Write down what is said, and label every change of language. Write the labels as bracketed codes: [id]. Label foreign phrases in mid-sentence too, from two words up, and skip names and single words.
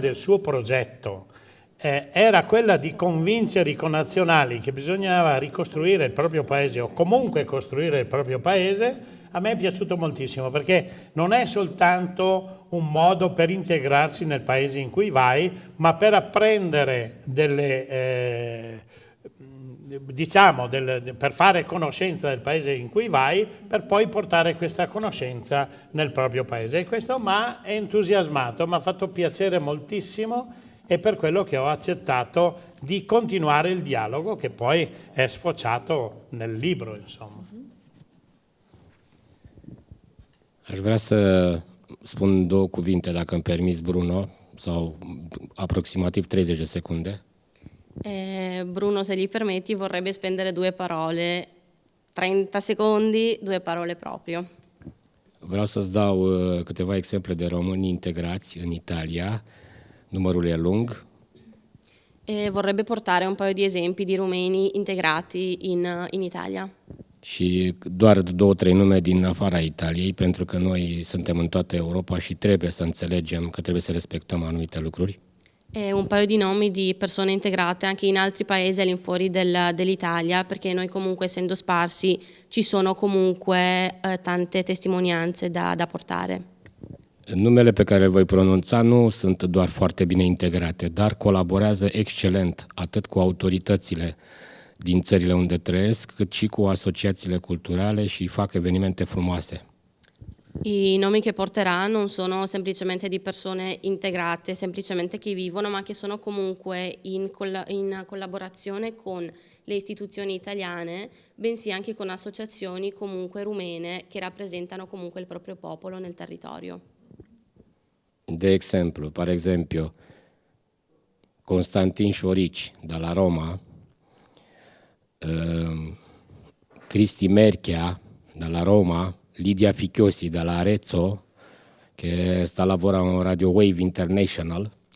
[it] del suo progetto era quella di convincere i connazionali che bisognava ricostruire il proprio paese o comunque costruire il proprio paese, a me è piaciuto moltissimo perché non è soltanto un modo per integrarsi nel paese in cui vai, ma per apprendere per fare conoscenza del paese in cui vai, per poi portare questa conoscenza nel proprio paese. E questo mi ha entusiasmato, mi ha fatto piacere moltissimo e per quello che ho accettato di continuare il dialogo che poi è sfociato nel libro, insomma. [ro] Aș vrea să spun 2 cuvinte, dacă îmi permiți, Bruno, sau aproximativ 30 de secunde. [it] Bruno, se gli permetti, vorrebbe spendere 2 parole, 30 secondi, 2 parole proprio. [ro] Vreau să-ți dau câteva exemple de români integrați în Italia, numărul e lung. [it] Vorrebbe portare un paio di esempi di rumeni integrati in Italia. [ro] Și doar 2-3 nume din afara Italiei, pentru că noi suntem în toată Europa și trebuie să înțelegem că trebuie să respectăm anumite lucruri. [it] Un paio di nomi di persone integrate anche in altri paesi all'infuori dell'Italia, perché noi comunque essendo sparsi ci sono comunque tante testimonianze da portare. [ro] Numele pe care le voi pronunța nu sunt doar foarte bine integrate, dar colaborează excelent atât cu autoritățile din țările unde trăiesc, cât și cu asociațiile culturale și fac evenimente frumoase. [it] I nomi che porterà non sono semplicemente di persone integrate, semplicemente che vivono, ma che sono comunque in collaborazione con le istituzioni italiane, bensì anche con associazioni comunque rumene che rappresentano comunque il proprio popolo nel territorio. [ro] De exemplu, [it] par esempio, Constantin Șorici dalla Roma, Cristi Merchia dalla Roma, Lidia Fichiosi dalla Arezzo, che sta lavorando a Radio Wave International,